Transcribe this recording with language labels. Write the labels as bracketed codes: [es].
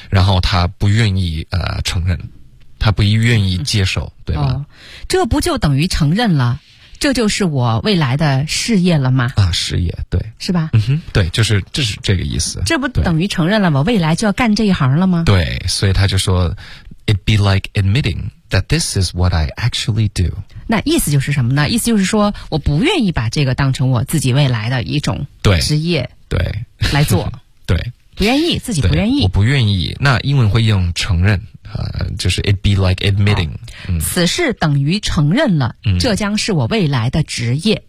[zh] 然后他不愿意承认。他不愿意接受、嗯、对吧、哦、这不就等于承认了。这就是我未来的事业了吗？啊，事业，对，是吧？嗯哼，对，就是这是这个意思。这不等于承认了我未来就要干这一行了吗？对，所以他就说 ， [en] It be like admitting that this is what I actually do。 [zh] 那意思就是什么呢？意思就是说，我不愿意把这个当成我自己未来的一种职业，对，来做，对，不愿意，自己不愿意，我不愿意。那英文会用承认。就是 [en] it be like admitting、 [zh] 嗯、此事等于承认了、嗯、这将是我未来的职业，